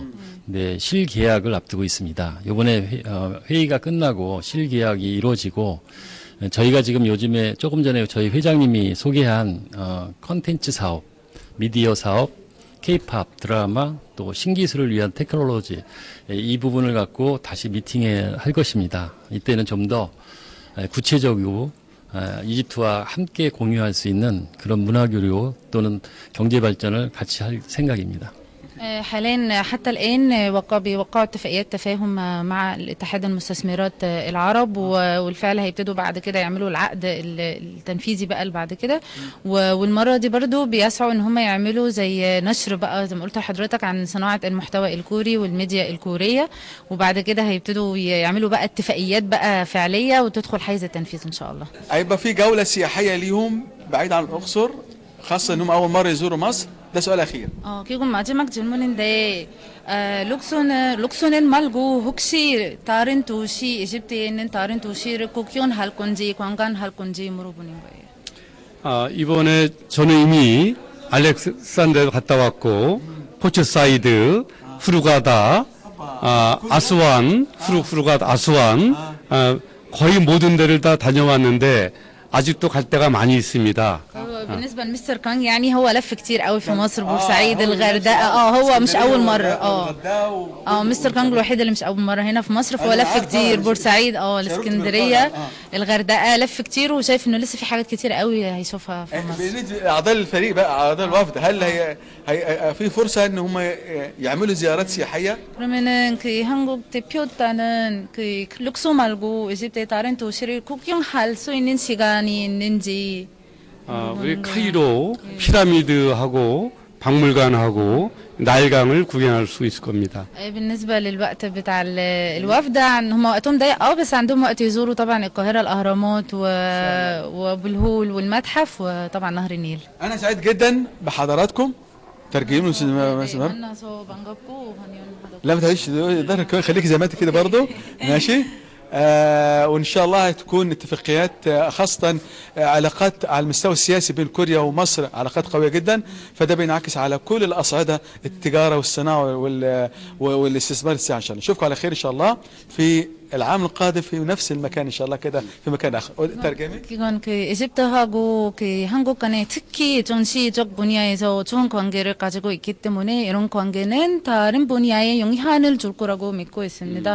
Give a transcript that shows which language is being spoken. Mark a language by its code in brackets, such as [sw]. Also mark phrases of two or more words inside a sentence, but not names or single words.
[ko] 네, 실계약을 앞두고 있습니다. 이번에 회의가 끝나고 실계약이 이루어지고 저희가 지금 요즘에 조금 전에 저희 회장님이 소개한 컨텐츠 사업, 미디어 사업, K-팝 드라마, 또 신기술을 위한 테크놀로지 이 부분을 갖고 다시 할 것입니다. 이때는 좀 더 구체적이고 이집트와 함께 공유할 수 있는 그런 문화교류 또는 경제 발전을 같이 할 생각입니다. [ar] حاليا حتى الآن بيوقعوا اتفاقيات تفاهم مع الاتحاد المستثمرات العرب، والفعل هيبتدوا بعد كده يعملوا العقد التنفيذي بقى اللي بعد كده. والمرة دي برضو بيسعوا ان هم يعملوا زي نشر بقى زي ما قلت لحضرتك عن صناعة المحتوى الكوري والميديا الكورية، وبعد كده هيبتدوا يعملوا بقى اتفاقيات بقى فعلية وتدخل حيز التنفيذ ان شاء الله. هيبقى في جولة سياحية ليهم بعيد عن الأقصر، خاصة انهم اول مرة يزوروا مصر. ده سؤال أخير. [ko] 그리고 마지막 질문인데 룩소는 말고 혹시 다른 도시 이집트에 있는 다른 도시를 구경할 건지 관광할 건지 물어보는 거예요. 이번에 저는 이미 알렉산드로 갔다 왔고 포츠사이드, 후르가다, 후르가다, 아스완 거의 모든 데를 다 다녀왔는데 아직도 갈 데가 많이 있습니다. [ar] بالنسبه لمستر كانج يعني هو لف كتير قوي في مصر، بورسعيد، الغردقه. هو مش اول مره. مستر كانج الوحيد اللي مش اول مره هنا في مصر، فهو لف كتير. بورسعيد، الاسكندريه، الغردقه، لف كتير وشايف انه لسه في حاجات كتير قوي هيشوفها في مصر. بالنسبه لاعضاء الفريق بقى، اعضاء الوفد، هل هي في فرصه ان هم يعملوا زيارات سياحيه؟ [ko] 그러면은 그 한국 대표단은 그 룩소 말고 이집트의 다른 도시를 구경할 수 있는 시간이 있는지. 우리 카이로 피라미드하고 박물관하고 나일강을 구경할 수 있을 겁니다. [ar] بالنسبة للوقت بتاع الوفد هم وقتهم ضيق بس عندهم وقت يزوروا طبعا القاهرة، الأهرامات وبالهول والمتحف وطبعا نهر النيل. أنا سعيد جدا بحضراتكم. ترجموا لا ما تهيش خليك زي ما انت كده برضه ماشي. وإن شاء الله تكون اتفاقيات خاصة علاقات على المستوى السياسي بين كوريا ومصر علاقات قوية جدا، فده بينعكس على كل الأصعدة، التجارة والصناعة والاستثمار السياحي. إن شاء الله نشوفكم على خير إن شاء الله في العام القادم في نفس المكان إن شاء الله كده في مكان آخر. ترجمة. [ko] 이건 그 이집트하고 그 한국 간에 특히 전시적 분야에서 좋은 관계를 가지고 있기 때문에 이런 관계는 다른 분야에 영향을 줄 거라고 믿고 있습니다.